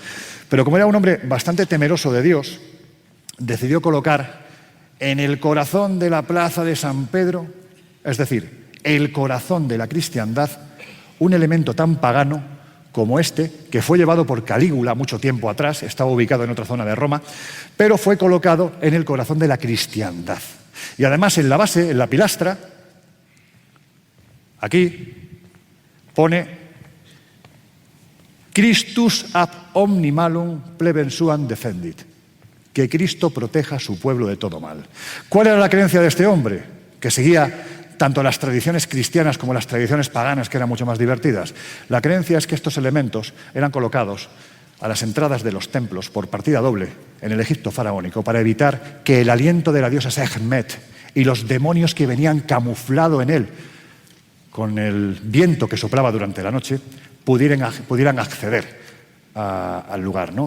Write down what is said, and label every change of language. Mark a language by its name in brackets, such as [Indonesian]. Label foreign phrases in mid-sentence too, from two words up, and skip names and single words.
[Spanish] Pero como era un hombre bastante temeroso de Dios, decidió colocar en el corazón de la plaza de San Pedro, es decir, el corazón de la cristiandad, un elemento tan pagano como este, que fue llevado por Calígula mucho tiempo atrás, estaba ubicado en otra zona de Roma, pero fue colocado en el corazón de la cristiandad. Y además en la base, en la pilastra, aquí pone [Latin] Christus ab omni malum plebem suam defendit, [Spanish] que Cristo proteja a su pueblo de todo mal. ¿Cuál era la creencia de este hombre? Que seguía tanto las tradiciones cristianas como las tradiciones paganas, que eran mucho más divertidas. La creencia es que estos elementos eran colocados a las entradas de los templos por partida doble en el Egipto faraónico para evitar que el aliento de la diosa Sekhmet y los demonios que venían camuflado en él con el viento que soplaba durante la noche pudieran acceder al lugar, ¿no?